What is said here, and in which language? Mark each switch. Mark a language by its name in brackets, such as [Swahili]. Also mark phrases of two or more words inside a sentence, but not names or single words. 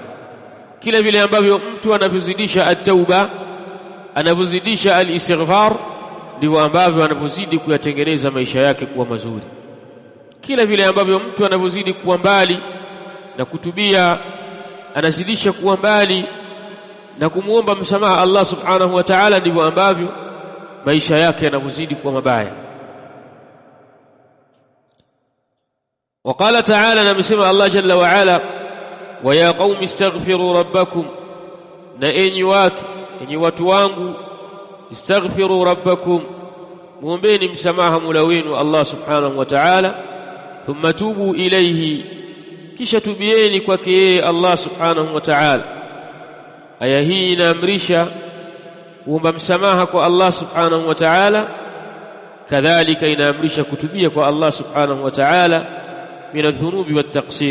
[Swahili] Kila vile ambavyo mtu anavyozidisha at-tauba, anavyozidisha al-istighfar, ndivyo ambavyo anavyozidi kuyatengeneza maisha yake kuwa mazuri. Kila vile ambavyo mtu anavyozidi kuwa mbali na kutubia, anazidisha kuwa mbali na kumuomba msamaha Allah [Arabic] سبحانه وتعالى, [Swahili] ndivyo ambavyo maisha yake yanavyozidi kuwa mabaya. [Arabic] وقال تعالى, نمسمع الله جل وعلا ويا قوم استغفروا ربكم, [Swahili] na enyi watu wangu, [Arabic] استغفروا ربكم, [Swahili] muombeeni msamaha Mola wenu Allah [Arabic] سبحانه وتعالى, ثم توبوا إليه, [Swahili] kisha tubieni kwake yeye Allah [Arabic] سبحانه وتعالى. [Swahili] Aya hii inaamrisha kuomba msamaha kwa Allah [Arabic] سبحانه وتعالى, [Swahili] kadhalika inaamrisha kutubia kwa Allah [Arabic] سبحانه وتعالى من الذنوب والتقصير.